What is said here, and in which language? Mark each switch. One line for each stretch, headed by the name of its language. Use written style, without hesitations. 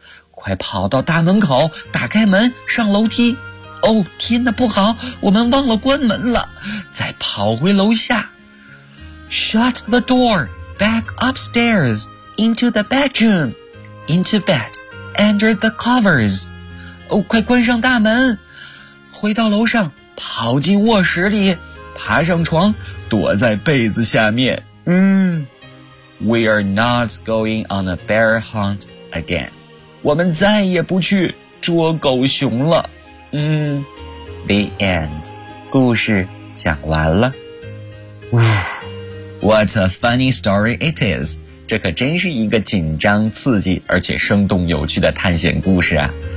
Chinese: 快跑到大门口，打开门，上楼梯。 Oh, 天哪，不好，我们忘了关门了。再跑回楼下。
English: Shut the door, back upstairs, into the bedroom, into bed, under the covers.
Chinese: 哦，快关上大门，回到楼上，跑进卧室里，爬上床，躲在被子下面。
English: We are not going on a bear hunt again.
Chinese: 我们再也不去捉狗熊了。
English: The end.
Chinese: 故事讲完了。哇。
English: What a funny story it is.
Chinese: 这可真是一个紧张、刺激而且生动有趣的探险故事啊。